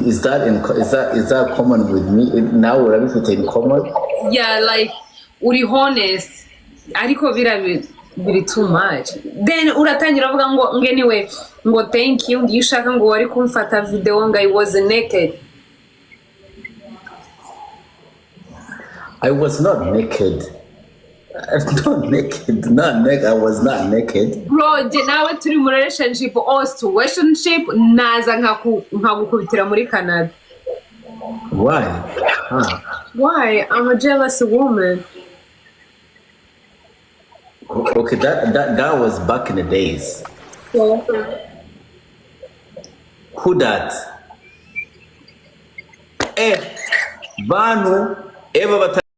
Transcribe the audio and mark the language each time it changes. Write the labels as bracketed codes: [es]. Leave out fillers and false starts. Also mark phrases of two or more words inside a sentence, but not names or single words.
[en] Is that common with me? Now we're everything in common? Yeah, like [rw] uri honest. Ariko biri [en] too much. [rw] Then uratangira uvuga ngo anyway, ngo [en] thank you, [rw] ngiye ushaka ngo wari kumfata video ngo [en] I was naked. I was not naked. I was not naked. Bro, [rw] je nawe turi mu [en] relationship or situationship [rw] naza nkagukubitira muri Canada. [en] Why? Huh. Why? I'm a jealous woman. Okay, that was back in the days. So, Who that? Banu, Eva